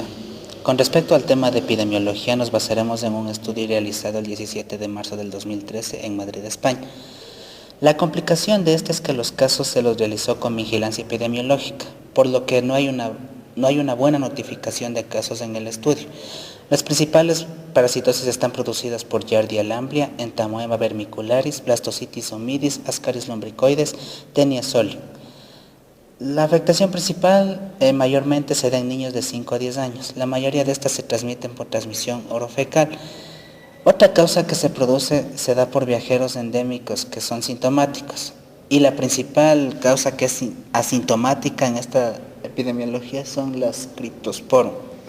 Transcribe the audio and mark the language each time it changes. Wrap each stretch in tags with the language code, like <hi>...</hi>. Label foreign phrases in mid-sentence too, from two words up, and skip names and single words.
<es>Con respecto al tema de epidemiología, nos basaremos en un estudio realizado el 17 de marzo del 2013 en Madrid, España. La complicación de este es que los casos se los realizó con vigilancia epidemiológica, por lo que no hay una buena notificación de casos en el estudio. Las principales parasitosis están producidas por Giardia lamblia, Entamoeba vermicularis, Blastocitis homidis, Ascaris lumbricoides, Taenia solium. La afectación principal mayormente se da en niños de 5 a 10 años. La mayoría de estas se transmiten por transmisión orofecal. Otra causa que se produce se da por viajeros endémicos que son sintomáticos. Y la principal causa que es asintomática en esta epidemiología son las Cryptosporum.</es>